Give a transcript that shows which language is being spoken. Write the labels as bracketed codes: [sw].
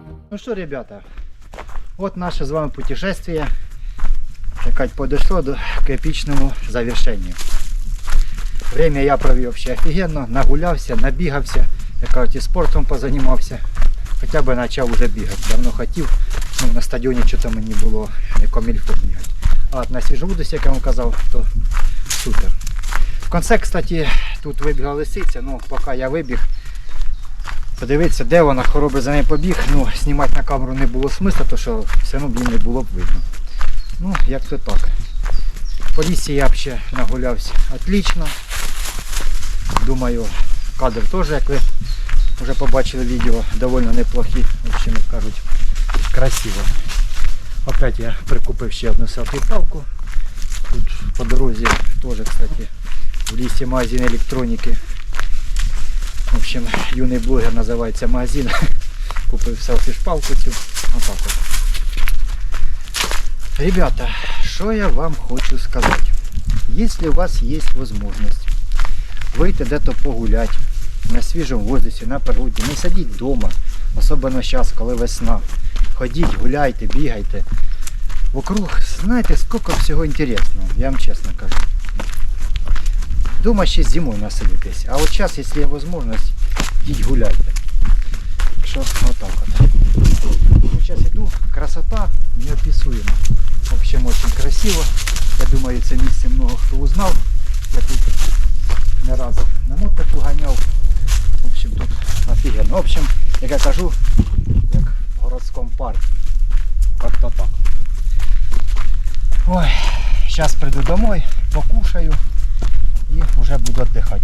[ru] Ну что, ребята, вот наше с вами путешествие, так подошло к эпичному завершению. [uk] Время я провів вообще офігенно, нагулявся, набігався, як кажуть, і спортом позанімався. Хоча б почав вже бігати. Давно хотів, ну, на стадіоні що-то мені було не комільфо бігати. А от на свіжовудості, як я вам казав, то супер. В кінці, кстати, тут вибігла лисиця, ну поки я вибіг, подивитися, де вона, хороби за нею побіг, ну, знімати на камеру не було смисла, тому що все одно її не було б видно. Ну, як то так. По лісі я взагалі нагулявся отлично. Думаю, кадр теж, як ви вже побачили відео, доволі неплохі. В общем, як кажуть, красиво. Опять я прикупив ще одну селфі-палку. Тут по дорозі теж, кстати, в лісі магазин електроніки. В общем, юний блогер називається магазин. Купив селфі-шпалку цю. Отак от. [ru] Ребята, что я вам хочу сказать. Если у вас есть возможность выйти где-то погулять на свежем воздухе, на природе, [uk] не сидіть [ru] дома, особенно сейчас, коли весна. Ходіть, гуляйте, бігайте. Вокруг, знаєте, сколько всього интересного, я вам честно кажу. Дома ще зимой насидитесь, а вот сейчас, если есть возможность, [uk] йдіть гуляйте. [ru] Что вот так вот. Сейчас иду, красота неописуема. В общем, очень красиво. [uk] Я думаю, це місце много хто узнав. Я тут не раз на мотику ганяв. В общем, тут офігенно. В общем, як я кажу, як в городському парку. [ru] Как-то так. [uk] Ой, зараз прийду домой, покушаю і вже буду віддихати.